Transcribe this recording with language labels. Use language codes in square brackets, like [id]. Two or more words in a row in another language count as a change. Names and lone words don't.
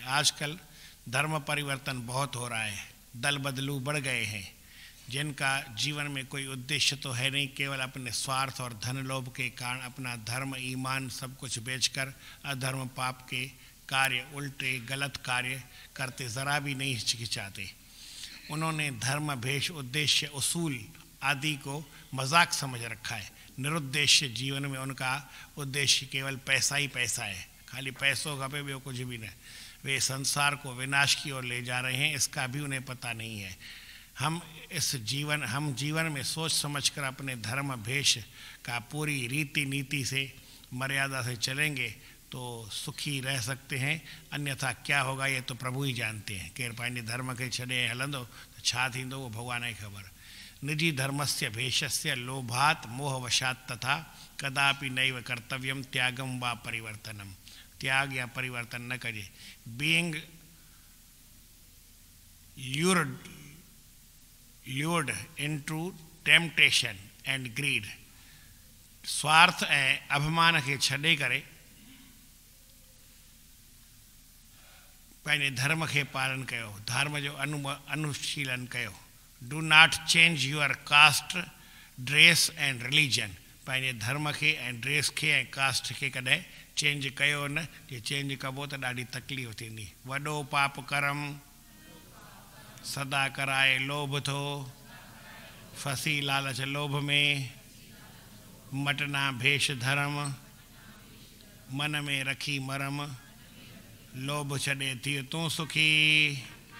[hi] आजकल धर्म परिवर्तन बहुत हो रहा है, दल बदलू बढ़ गए हैं, जिनका जीवन में कोई उद्देश्य तो है नहीं, केवल अपने स्वार्थ और धन लोभ के कारण अपना धर्म ईमान सब कुछ बेचकर अधर्म पाप के कार्य, उल्टे गलत कार्य करते ज़रा भी नहीं हिचकिचाते। उन्होंने धर्म भेष उद्देश्य उसूल आदि को मजाक समझ रखा है। निरुद्देश्य जीवन में उनका उद्देश्य केवल पैसा ही पैसा है, खाली पैसों [sd] खपे ॿियो [hi] कुछ भी नहीं। वे संसार को विनाश की ओर ले जा रहे हैं, इसका भी उन्हें पता नहीं है। हम जीवन में सोच समझकर अपने धर्म भेष का पूरी रीति नीति से मर्यादा से चलेंगे तो सुखी रह सकते हैं, अन्यथा क्या होगा ये तो प्रभु ही जानते हैं। [sd] केर पंहिंजे धर्म के छॾे हलंदो तो छा थींदो [hi] वो भगवान ही [sd] ख़बर। [sa] निजी धर्मस्य भेषस्य लोभात मोहवशात तथा कदापि नैव कर्तव्यम त्यागम वा परिवर्तनम। [hi] त्याग या परिवर्तन न करिए। [en] बीइंग lured into temptation and greed, [sd] स्वार्थ ऐं अभिमान खे छॾे करे पंहिंजे धर्म खे पालन कयो, धर्म जो अनुशीलन कयो। [en] Do not change your caste dress and religion. [sd] पंहिंजे धर्म खे ऐं ड्रेस खे ऐं कास्ट खे कॾहिं चेंज कयो न, जे चेंज कबो त ॾाढी तकलीफ़ थींदी। वॾो पाप करम सदा कराए लोभ थो, फसी लालच लोभ में मटना भेष धर्म, मन में रखी मरम, लोभ छॾे थी तूं सुखी।